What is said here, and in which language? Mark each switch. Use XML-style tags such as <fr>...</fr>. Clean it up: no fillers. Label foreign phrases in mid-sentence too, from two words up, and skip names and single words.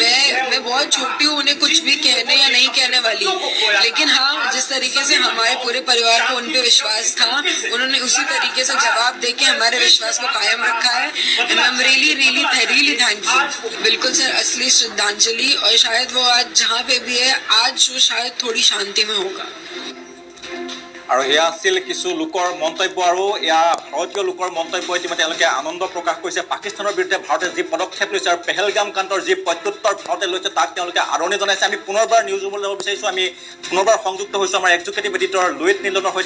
<hi>मैं बहुत छोटी हूँ, उन्हें कुछ भी कहने या नहीं कहने वाली, लेकिन हाँ, जिस तरीके से हमारे पूरे परिवार को उन पे विश्वास था, उन्होंने उसी तरीके से जवाब देके हमारे विश्वास को कायम रखा है।</hi> <en>And I am really thankful.</en> <hi>बिल्कुल सर, असली श्रद्धांजलि। और शायद वो आज जहाँ पे भी है, आज वो शायद थोड़ी शांति में होगा।</hi> <as>আৰু এয়া আছিল কিছু লোকৰ মন্তব্য, আৰু এয়া ভাৰতীয় লোকৰ মন্তব্য। ইতিমধ্যে তেওঁলোকে আনন্দ প্ৰকাশ কৰিছে পাকিস্তানৰ বিৰুদ্ধে ভাৰতে যি পদক্ষেপ লৈছে আৰু পেহেলগাম কাণ্ডৰ যি প্ৰত্যুত্তৰ ভাৰতে লৈছে তাক তেওঁলোকে আদৰণি জনাইছে। আমি পুনৰবাৰ</as> <en>news roomলৈ</en> <as>যাব বিচাৰিছোঁ। আমি পুনৰবাৰ সংযুক্ত হৈছোঁ আমাৰ</as> <en>executive editor</en> <as>লুইত নীলনৰ সৈতে।</as>